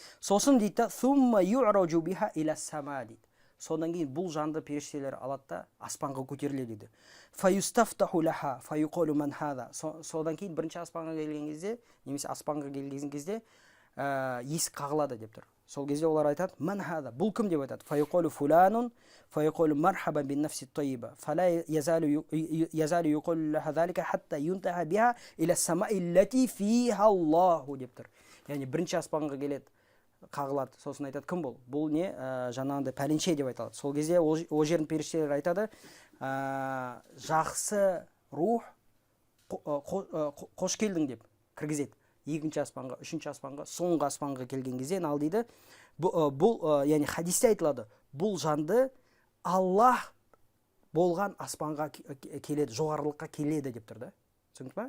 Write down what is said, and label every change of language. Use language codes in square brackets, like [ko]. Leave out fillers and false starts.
[kk] Сосын дейді, [ar] «Сумма ю'раджу биха иля сама» [kk] дейді. Содан кейін бұл жанды періштелер алады да аспанға көтеріледі дейді. [ar] «Фаюстафтаху лаха фаюқолу ман хада». [kk] Содан кейін бірінші аспанға келген кезде, немесе аспанға келген кезде есік қағылады деп тұр. Сол кезде олар айтады, [ar] «Ман хада», [kk] бұл кім деп айтады. [ar] «Фаюқолу фуланун فيقول مرحبا بالنفس الطيبة فلا يزال يقول لها ذلك حتى ينتهى بها إلى السماء التي فيها الله [kk] деп тұр. Яғни бірінші аспанға келеді, қағылады. Сосын айтады, кім бұл? Бұл не? Жаңағындай пәленше деп айтады. Сол кезде ол жердің періштелері айтады, жақсы рух, қош келдің деп кіргізеді. Екінші аспанға, үшінші аспанға, соңғы аспанға келген кезде ал дейді, бұл яғни хадисте айтылады, бұл жанды Аллах болған аспанға келеді, жоғарылыққа келеді деп тұрды. Түсіндіңіз ба?